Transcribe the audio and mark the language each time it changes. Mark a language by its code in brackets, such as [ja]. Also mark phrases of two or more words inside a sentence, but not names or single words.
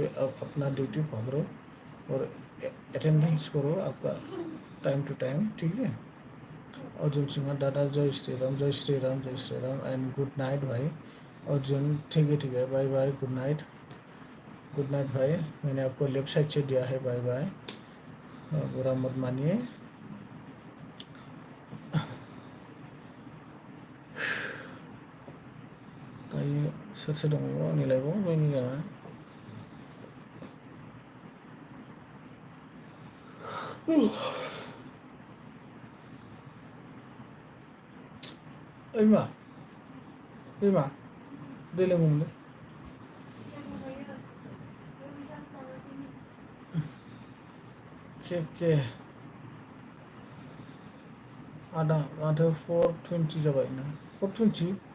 [hi] आप अपना ड्यूटी पकड़ो और अटेंडेंस करो आपका [en] time to time [hi] ठीक है अर्जुन सिंह दादा जय श्री राम [en] and good night [hi] भाई अर्जुन ठीक है [en] bye good night [hi] भाई मैंने आपको [en] left side [hi] से दिया है बाय बुरा मत मानिए [brx] दायो सोर दङ आंनि लाइफआव जयनिं जानाय ओइ मा दै लोंगौमोनलै के आदा माथो 4:20 जाबाय ना 4:20